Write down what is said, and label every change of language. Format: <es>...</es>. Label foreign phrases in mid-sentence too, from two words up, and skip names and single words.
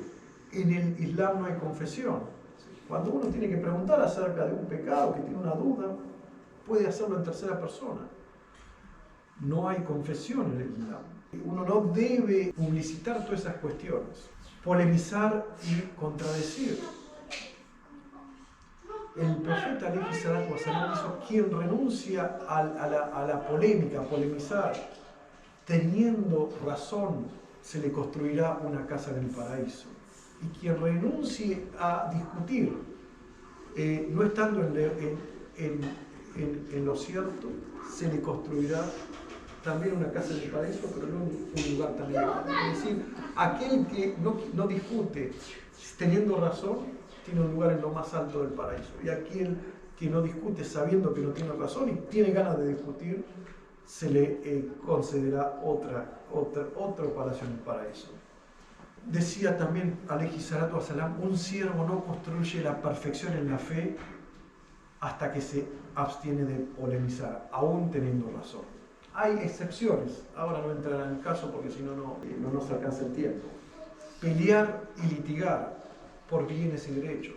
<es>En el Islam no hay confesión. Cuando uno tiene que preguntar acerca de un pecado, que tiene una duda, puede hacerlo en tercera persona. No hay confesión en el Islam. Uno no debe publicitar todas esas cuestiones, polemizar y contradecir. El profeta</es> <ar>عليه الصلاة والسلام</ar> <es>dijo: quien renuncia a la polémica, a polemizar, teniendo razón, se le construirá una casa en el paraíso. Y quien renuncie a discutir, no estando en lo cierto, se le construirá también una casa en el paraíso, pero no un lugar tan elevado. Es decir, aquel que no discute teniendo razón, tiene un lugar en lo más alto del paraíso. Y aquel que no discute sabiendo que no tiene razón y tiene ganas de discutir, se le concederá otro palacio en el paraíso. Decía también</es> <ar>عليه الصلاة والسلام:</ar> <es>un siervo no construye la perfección en la fe hasta que se abstiene de polemizar, aún teniendo razón. Hay excepciones, ahora no entrará en el caso porque si no nos alcanza el tiempo. Pelear y litigar por bienes y derechos.</es>